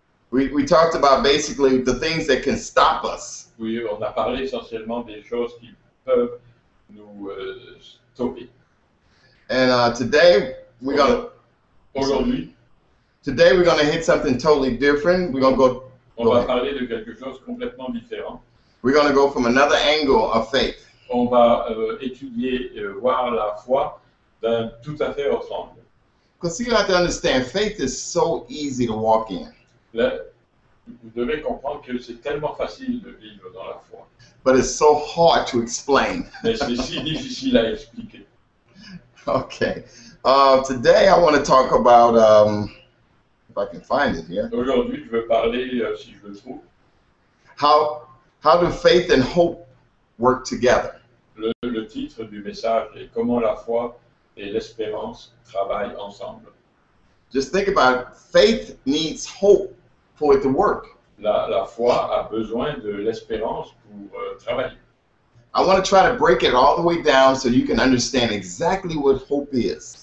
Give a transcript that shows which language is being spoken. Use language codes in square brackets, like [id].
[en] We talked about basically the things that can stop us. [fr] Oui, on a parlé essentiellement des choses qui peuvent nous stopper. [en] And today we're [fr] Aujourd'hui, [en] gonna hit something totally different. We're gonna [fr] on va parler de quelque chose complètement différent. [en] We're gonna go from another angle of faith. [fr] On va étudier, voir la foi d'un tout à fait autre angle. [en] Because you have to understand, faith is so easy to walk in, [fr] Là, vous devez comprendre que c'est tellement facile de vivre dans la foi, [en] but it's so hard to explain. [fr] mais c'est si difficile à expliquer. [en] Okay. Today I want to talk about, if I can find it here, [fr] Aujourd'hui, je veux parler, si je le trouve, [en] how How do faith and hope work together? [fr] Le titre du message est Comment la foi et l'espérance travaillent ensemble. [en] Just think about it. Faith needs hope for it to work. [fr] La foi a besoin de l'espérance pour travailler. [en] I want to try to break it all the way down so you can understand exactly what hope is.